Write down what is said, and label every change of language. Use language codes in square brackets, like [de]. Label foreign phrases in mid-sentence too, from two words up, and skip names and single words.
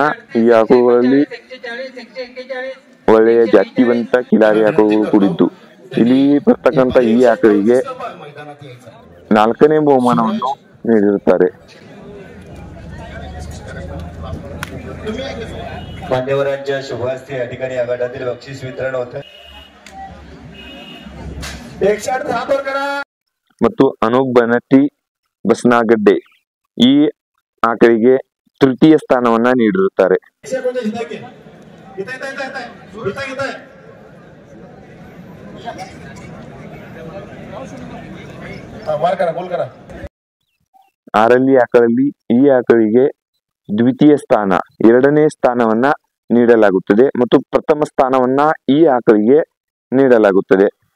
[kn] ಈ ಆಕಳುಗಳಲ್ಲಿ ಒಳ್ಳೆಯ ಜಾತಿವಂತ ಕಿಲಾರಿ ಆಕಳುಗಳು ಕೂಡಿದ್ದು, ಇಲ್ಲಿ ಬರ್ತಕ್ಕಂಥ ಈ ಆಕಳಿಗೆ 4ನೇ ಬಹುಮಾನವನ್ನು ನೀಡಿರುತ್ತಾರೆ. [mr] मान्यवरांच्या शुभहस्ते या ठिकाणी आघाड्यातील बक्षीस वितरण होतं. [kn] ಮತ್ತು ಅನೂಪ್ ಬನಟ್ಟಿ ಬಸನಾಗಡ್ಡೆ ಈ ಆಕಳಿಗೆ ತೃತೀಯ ಸ್ಥಾನವನ್ನ ನೀಡಿರುತ್ತಾರೆ. ಆರಲ್ಲಿ ಆಕಳಲ್ಲಿ ಈ ಆಕಳಿಗೆ ದ್ವಿತೀಯ ಸ್ಥಾನ, 2ನೇ ಸ್ಥಾನವನ್ನ ನೀಡಲಾಗುತ್ತದೆ ಮತ್ತು ಪ್ರಥಮ ಸ್ಥಾನವನ್ನ ಈ ಆಕಳಿಗೆ ನೀಡಲಾಗುತ್ತದೆ.